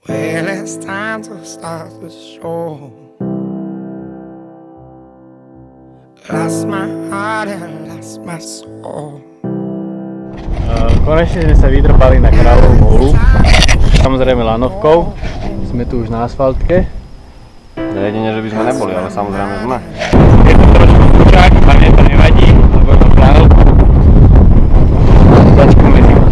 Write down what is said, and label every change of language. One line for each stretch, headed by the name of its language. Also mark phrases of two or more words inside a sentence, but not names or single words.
English: Well, it's time to start the show. Lost my heart and lost my soul.
Slovak: Konečne sme sa vydrbali na Kráľovú holu. Samozrejme lanovkou. Sme tu už na asfaltke. Jedine, že by sme neboli, ale samozrejme sme. Je to trošku skúšak, a mne to nevadí, lebo je to flanelku. Začku medzi nás.